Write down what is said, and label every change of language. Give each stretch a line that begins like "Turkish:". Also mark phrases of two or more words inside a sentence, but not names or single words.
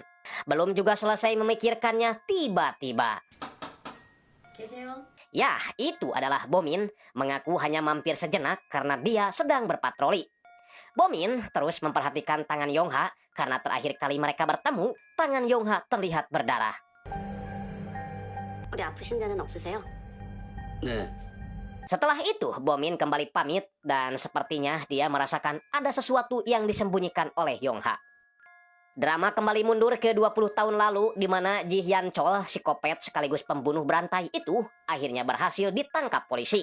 Indonesian: Belum juga selesai memikirkannya, tiba-tiba. Ya, itu adalah Bomin, mengaku hanya mampir sejenak karena dia sedang berpatroli. Bomin terus memperhatikan tangan Yongha, karena terakhir kali mereka bertemu, tangan Yongha terlihat berdarah.
Korean: 어디 아프신 데는 없으세요? 네.
Indonesian: Setelah itu, Bomin kembali pamit dan sepertinya dia merasakan ada sesuatu yang disembunyikan oleh Yongha. Drama kembali mundur ke 20 tahun lalu di mana Ji Hyun Chol, psikopat sekaligus pembunuh berantai itu, akhirnya berhasil ditangkap polisi.